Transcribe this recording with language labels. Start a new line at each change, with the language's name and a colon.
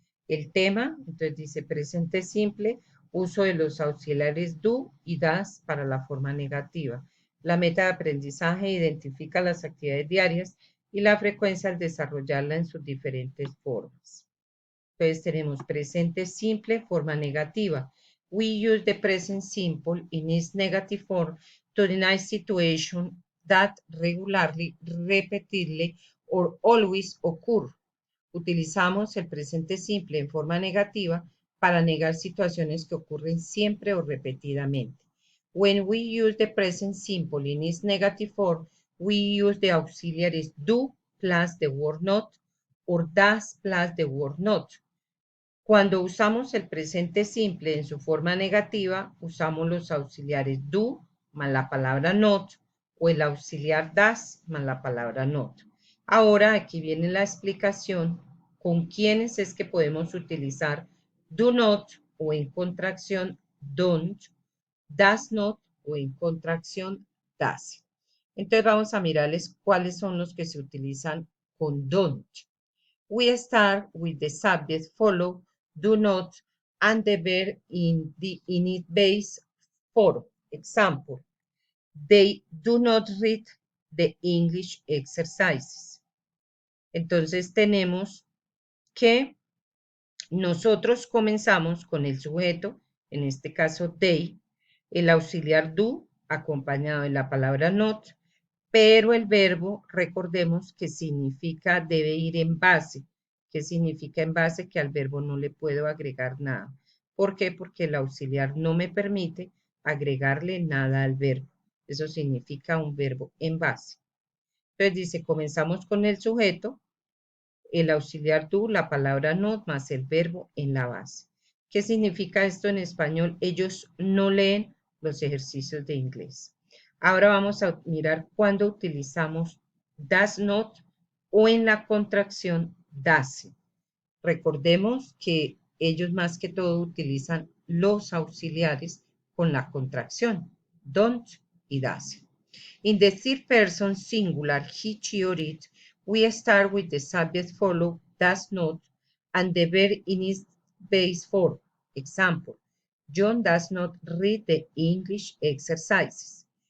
Spanish: El tema, entonces dice presente simple, uso de los auxiliares do y das para la forma negativa. La meta de aprendizaje identifica las actividades diarias y la frecuencia al desarrollarla en sus diferentes formas. Entonces tenemos presente simple, forma negativa.
English: We use the present simple in its negative form to deny situation that regularly, repeatedly, or always occur.
Spanish: Utilizamos el presente simple en forma negativa para negar situaciones que ocurren siempre o repetidamente.
English: When we use the present simple in its negative form, we use the auxiliaries do plus the word not or does plus the word not.
Spanish: Cuando usamos el presente simple en su forma negativa, usamos los auxiliares do más la palabra not o el auxiliar das más la palabra not. Ahora aquí viene la explicación con quiénes es que podemos utilizar do not o en contracción don't, does not o en contracción does. Entonces vamos a mirarles cuáles son los que se utilizan con don't.
English: We start with the subject follow do not and the verb in its base form. Example, they do not read the English exercises.
Spanish: Entonces tenemos que nosotros comenzamos con el sujeto, en este caso they, el auxiliar do acompañado de la palabra not, pero el verbo, recordemos que significa, debe ir en base. ¿Qué significa en base? Que al verbo no le puedo agregar nada. ¿Por qué? Porque el auxiliar no me permite agregarle nada al verbo. Eso significa un verbo en base. Entonces dice, comenzamos con el sujeto, el auxiliar do, la palabra not, más el verbo en la base. ¿Qué significa esto en español? Ellos no leen los ejercicios de inglés. Ahora vamos a mirar cuándo utilizamos does not o en la contracción doesn't. Recordemos que ellos más que todo utilizan los auxiliares con la contracción don't y doesn't.
English: In the third person singular he, she, or it, we start with the subject follow does not and the verb in its base form. Example, John does not read the English exercises.